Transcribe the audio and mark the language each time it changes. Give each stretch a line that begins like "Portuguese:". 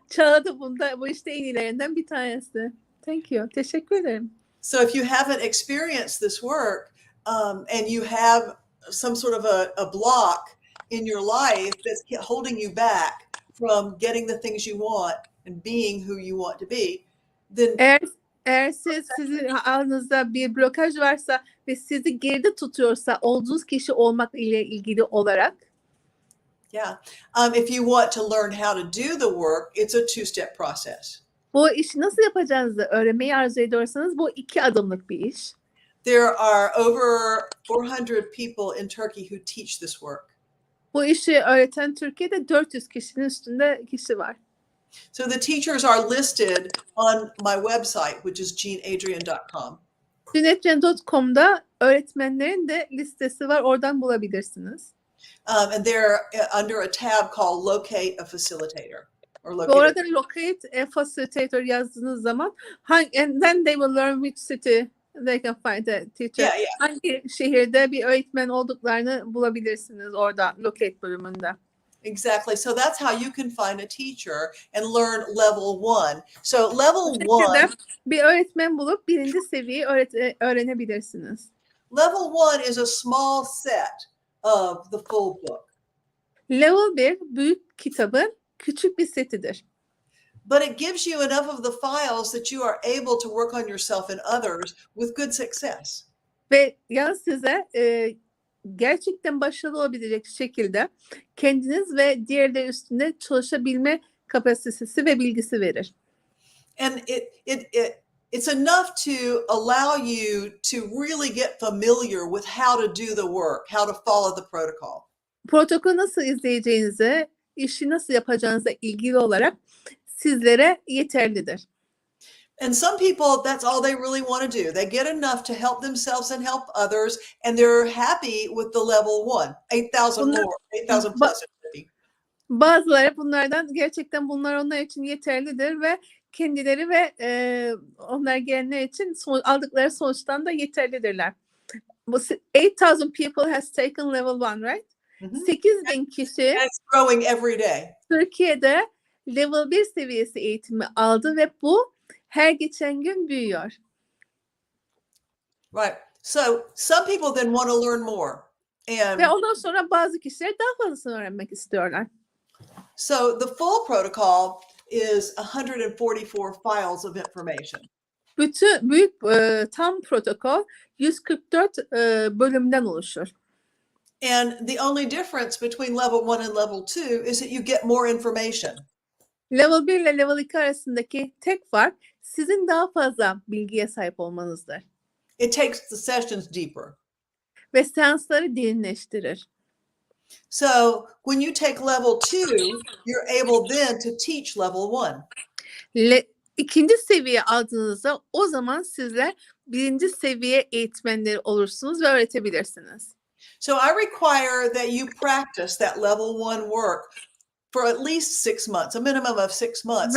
Turkish: Çağla da bu işte en iyilerinden bir tanesi.
English: Thank you.
Turkish: Teşekkür ederim.
English: So if you haven't experienced this work and you have some sort of a block in your life that's holding you back from getting the things you want and being who you want to be, then
Turkish: Eğer sizin aranızda bir blokaj varsa ve sizi geride tutuyorsa olduğunuz kişi olmak ile ilgili olarak,
English: yeah, if you want to learn how to do the work, it's a two-step process.
Turkish: bu işi nasıl yapacağınızı öğrenmeyi arzu ediyorsanız bu 2 adımlık bir iş.
English: There are over 400 people in Turkey who teach this work.
Turkish: Bu işi öğreten Türkiye'de 400 kişinin üstünde kişi var.
English: So the teachers are listed on my website, which is jeanadrienne.com.
Turkish: Jeanadrienne.com'da öğretmenlerin de listesi var. Oradan bulabilirsiniz.
English: And they're under a tab called Locate a Facilitator.
Turkish: Ve orada Locate a Facilitator yazdığınız zaman
English: and then they will learn which city they can find a teacher. Yeah.
Turkish: Hangi şehirde bir öğretmen olduklarını bulabilirsiniz orada Locate bölümünde.
English: Exactly. So that's how you can find a teacher and learn level 1. So level 1.
Turkish: Bir öğretmen bulup 1. seviyeyi öğrenebilirsiniz.
English: Level 1 is a small set of the full book.
Turkish: Level 1 büyük kitabın küçük bir setidir.
English: But it gives you enough of the files that you are able to work on yourself and others with good success.
Turkish: Ve size gerçekten başarılı olabilecek şekilde kendiniz ve diğerleri üstünde çalışabilme kapasitesi ve bilgisi verir.
English: And it's enough to allow you to really get familiar with how to do the work, how to follow the protocol.
Turkish: Protokolü nasıl izleyeceğinize, işi nasıl yapacağınızla ilgili olarak sizlere yeterlidir.
English: And some people, that's all they really want to do. They get enough to help themselves and help others, and they're happy with the level 1, 8,000 more, 8,000 plus.
Turkish: Bazıları gerçekten bunlar onlar için yeterlidir ve kendileri ve onlar gelenler için aldıkları sonuçtan da yeterlidirler.
English: 8,000 people has taken level 1, right?
Turkish: 8,000 kişi
English: It's growing every day.
Turkish: Türkiye'de level 1 seviyesi eğitimi aldı ve bu her geçen gün büyüyor.
English: Right. So some people then want to learn more.
Turkish: Ve ondan sonra bazı kişiler daha fazlasını öğrenmek istiyorlar.
English: So the full protocol is 144 files of information.
Turkish: Büyük tam protokol 144 bölümden oluşur.
English: And the only difference between level 1 and level 2 is that you get more information.
Turkish: Level 1 ile level 2 arasındaki tek fark sizin daha fazla bilgiye sahip olmanızdır.
English: It takes the sessions deeper.
Turkish: Ve seansları derinleştirir.
English: So when you take level 2, you're able then to teach level 1.
Turkish: İkinci seviye aldığınızda o zaman sizler 1. seviye eğitmenleri olursunuz ve öğretebilirsiniz.
English: So I require that you practice that level 1 work for at least 6 months, a minimum of 6 months.